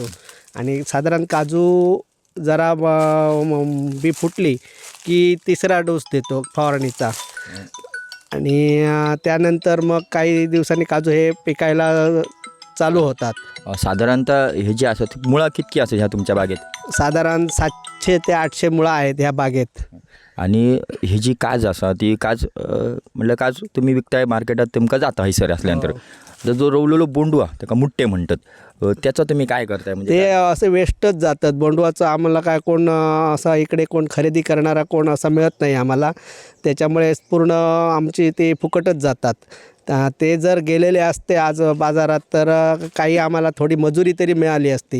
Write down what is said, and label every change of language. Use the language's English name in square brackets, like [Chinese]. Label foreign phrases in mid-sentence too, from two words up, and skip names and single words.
[Marathi] आणि साधारण काजू जरा बी फुटली की तिसरा डोस देतो फवारणीचा. आणि त्यानंतर मग काही दिवसांनी काजू हे पिकायला चालू होतात. साधारणतः हे जे असतात मुळा कितकी असतात ह्या तुमच्या बागेत? साधारण 700 ते 800 मुळा आहेत ह्या बागेत. [Konkani] आणि ही जी काज आसा ती काज म्हणल्यार काज तुम्ही विकताय मार्केटात तुमकां जाता हैसर असल्यानंतर. जो रोवलेलो बोंडू आहा ताका मुठ्ठे म्हणतात, त्याचं तुम्ही काय करताय? म्हणजे [Marathi] ते असे वेस्टच जातात बोंडवाचं. आम्हाला काय कोण असा इकडे कोण खरेदी करणारा कोण असा मिळत नाही आम्हाला. त्याच्यामुळे पूर्ण आमची ते फुकटच जातात. ते जर गेलेले असते आज बाजारात तर काही आम्हाला थोडी मजुरी तरी मिळाली असती.